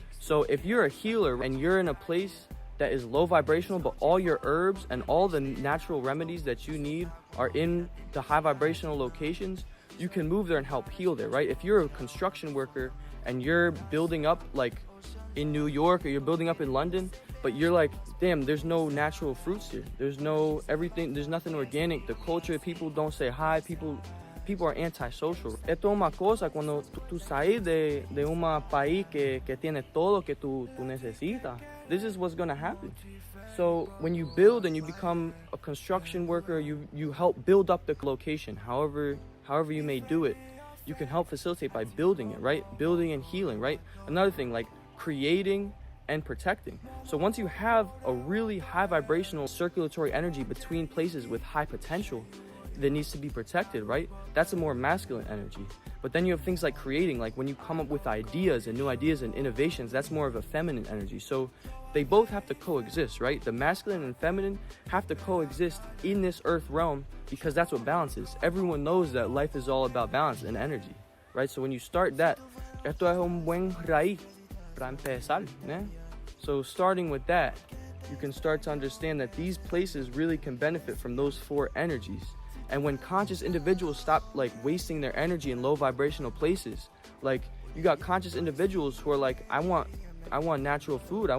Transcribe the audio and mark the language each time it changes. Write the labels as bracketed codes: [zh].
[en] So if you're a healer and you're in a place that is low vibrational, but all your herbs and all the natural remedies that you need are in the high vibrational locations, you can move there and help heal there, right? If you're a construction worker and you're building up like in New York, or you're building up in London, but you're like, damn, there's no natural fruits here. There's no everything, there's nothing organic. The culture, people don't say hi, people are antisocial. [es] Esto es una cosa cuando tú sales de un país que tiene todo que tú necesitas. [en] This is what's going to happen. So when you build and you become a construction worker, you help build up the location, however you may do it. You can help facilitate by building it, right? Building and healing, right? Another thing, like creating and protecting. So once you have a really high vibrational circulatory energy between places with high potential that needs to be protected, right? That's a more masculine energy. But then you have things like creating, like when you come up with ideas and new ideas and innovations, that's more of a feminine energy. So they both have to coexist, right? The masculine and feminine have to coexist in this earth realm, because that's what balance is. Everyone knows that life is all about balance and energy, right? So when you start that, [es] esto es un buen raíz para empezar, né? [en] So starting with that, you can start to understand that these places really can benefit from those 4 energies. And when conscious individuals stop like wasting their energy in low vibrational places, like you got conscious individuals who are like, I want natural food.